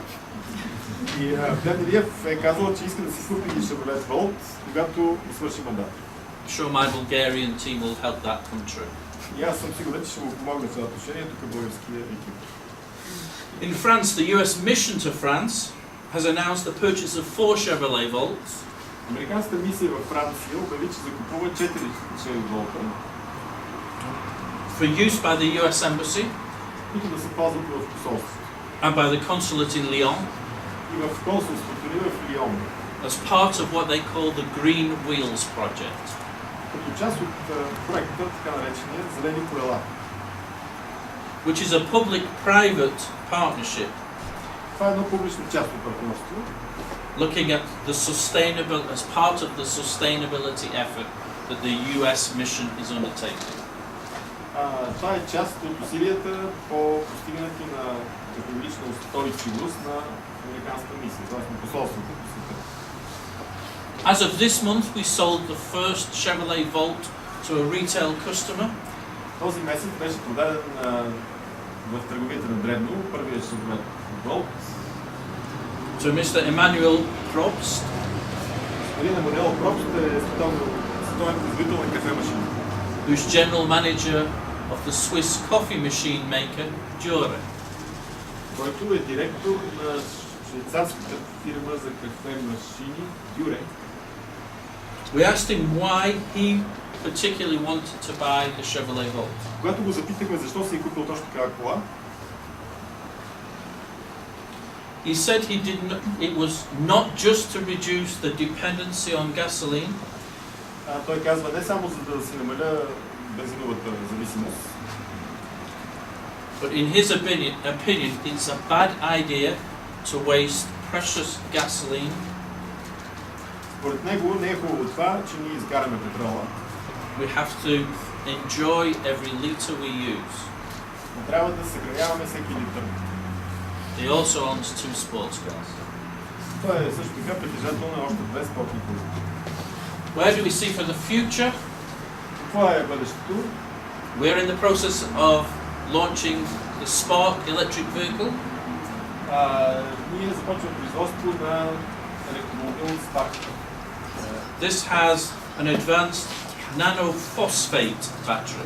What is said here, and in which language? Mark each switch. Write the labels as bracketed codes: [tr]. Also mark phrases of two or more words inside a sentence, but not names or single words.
[bg] И Плевнелиев е казал, че иска да си купи Chevrolet Volt, когато свърши мандат. [en] I'm sure my Bulgarian team will help that come true. [bg] И аз съм сигурен, че ще му помогне в това отношение тук българския екип. [en] In France, the US mission to France has announced the purchase of 4 Chevrolet Volts. [bg] Американската мисия във Франция обяви, че закупува 4 Chevy Volt [en] for use by the US Embassy [bg] които да се ползват в посолството. [en] and by the consulate in Lyon [bg] И в консулството ни в Лион. [en] as part of what they call the Green Wheels project. [bg] Като част от проекта, така наречения зелени колела. [en] Which is a public-private partnership [bg] Това е едно публично-частно партньорство, [en] looking at the sustainable as part of the sustainability effort that the US mission is undertaking. [bg] Това е част от усилията по постигането на екологична устойчивост на американската мисия, т.е. на посолството по света. [en] As of this month, we sold the first Chevrolet Volt to a retail customer. [bg] Този месец беше продаден в търговията на дребно първият Chevrolet Volt. [en] To Mr. Emmanuel Probst. [bg] Господин Емануел Пробст е световен производител на кафе машини, [en] Who's general manager of the Swiss coffee machine maker Dure. [bg] който е директор на швейцарската фирма за кафе машини Dure. [en] We asked him why he particularly wanted to buy the Chevrolet Volt. [bg] Когато го запитахме защо си е купил точно такава кола, [en] He said it was not just to reduce the dependency on gasoline, [bg] Той казва не само за да си намаля бензиновата зависимост, [en] but in his opinion, it's a bad idea to waste precious gasoline. [bg] Според него не е хубаво това, че ние изгаряме петрола. [en] We have to enjoy every litre we use. [bg] Но трябва да съхраняваме всеки литър. [en] He also owns 2 sports cars. [bg] Той е също така притежател на още 2 спортни коли. [en] Where do we see for the future? [bg] Това е бъдещето. [en] We're in the process of launching the Spark electric vehicle. [bg] Ние започваме производство на електромобил Spark. [en] This has an advanced nanophosphate battery.